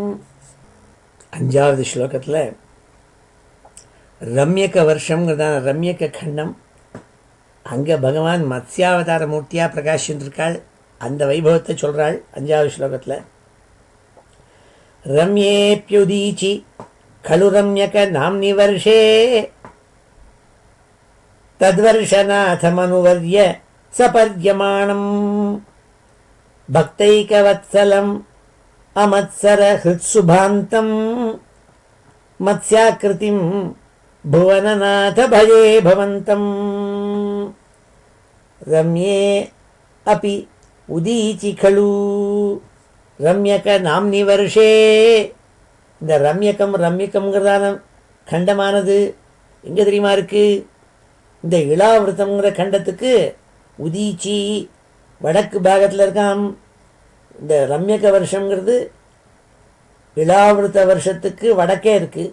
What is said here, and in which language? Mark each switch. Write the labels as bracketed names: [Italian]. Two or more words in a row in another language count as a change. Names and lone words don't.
[Tamil] 5வது ஸ்லோகத்தில் ரம்யக வருஷங்கிறதான ரம்யக கண்டம். அங்கே பகவான் மத்ஸ்யாவதார மூர்த்தியாக பிரகாஷின்றிருக்காள். அந்த வைபவத்தை சொல்கிறாள் 5வது ஸ்லோகத்தில். [Sanskrit] ரம்யேப்யுதீச்சி खलु रम्यक नाम्नि वर्षे तद्वर्षनाथमनुवर्य सपर्यमाणम् भक्तैकवत्सलम् अमत्सरहृत्सुभान्तम् मत्स्याकृतिं भुवननाथ भजे भवन्तम् रम्ये अपि उदीचि खलु रम्यक नाम्नि वर्षे. [Tamil] இந்த ரம்யகம்ங்கிறதான கண்டமானது எங்கே தெரியுமா இருக்குது? இந்த இளாவிரதம்ங்கிற கண்டத்துக்கு உதீச்சி வடக்கு பாகத்தில் இருக்காம். இந்த ரம்யக வருஷங்கிறது இளாவிரத வருஷத்துக்கு வடக்கே இருக்குது.